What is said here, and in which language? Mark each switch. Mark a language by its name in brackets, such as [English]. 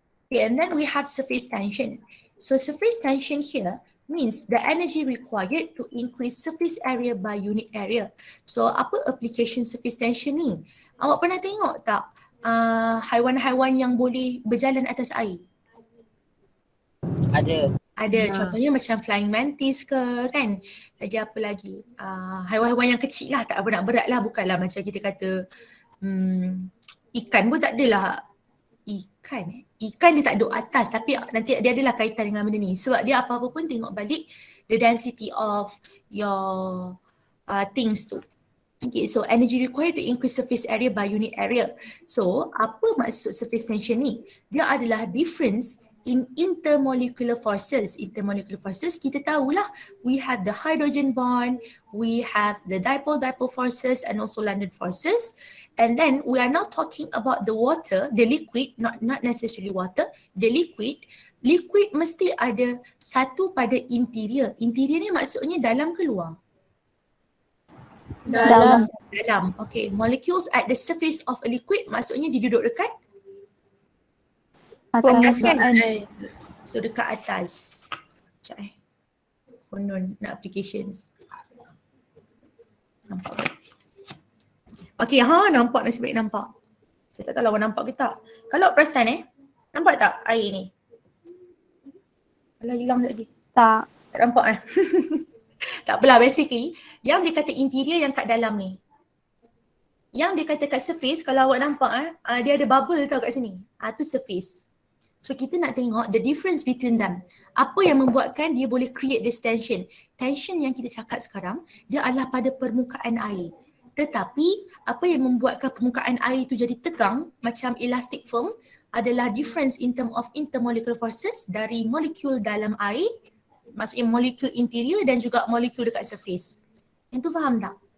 [English] Okay, and then we have surface tension. So surface tension here means the energy required to increase surface area by unit area. [Malay] So apa application surface tension ni? Awak pernah tengok tak haiwan-haiwan yang boleh berjalan atas air? Ada. Contohnya macam flying mantis ke kan. Lagi apa lagi? Haiwan-haiwan yang kecil lah, tak berat-berat lah. Bukanlah macam kita kata ikan pun tak adalah. Ikan dia tak duduk atas tapi nanti dia adalah kaitan dengan benda ni. Sebab dia apa-apa pun tengok balik [English] the density of your things [Malay] tu. [English] Okay, so energy required to increase surface area by unit area. So, apa maksud surface tension ni? [Malay] Dia adalah [English] difference in intermolecular forces. Intermolecular forces, [Malay] kita tahulah, [English] we have the hydrogen bond, we have the dipole-dipole forces and also London forces. And then we are now talking about the water, the liquid, not necessarily water, the liquid. [Malay] Liquid mesti ada satu pada interior. Interior ni maksudnya dalam ke luar? Dalam. Dalam. Okay. [English] Molecules at the surface of a liquid [Malay] maksudnya dia duduk dekat atas kan? So dekat atas. Sekejap konon nak applications. Nampak. Okay, nampak, nasib baik nampak. Saya tak tahu lawan nampak ke tak. Kalau perasan nampak tak air ni? Alah, hilang sekejap lagi. Tak nampak Tak apalah, basically yang dia kata interior yang kat dalam ni. Yang dia kata kat surface, kalau awak nampak dia ada bubble tau kat sini. Tu surface. [English] So kita nak tengok the difference between them. [Malay] Apa yang membuatkan dia boleh [English] create this tension. [Malay] Tension yang kita cakap sekarang, dia adalah pada permukaan air. Tetapi apa yang membuatkan permukaan air itu jadi tegang macam elastic film adalah [English] difference in term of intermolecular forces [Malay] dari molekul dalam air, maksudnya molekul interior dan juga molekul dekat surface. Yang tu faham tak?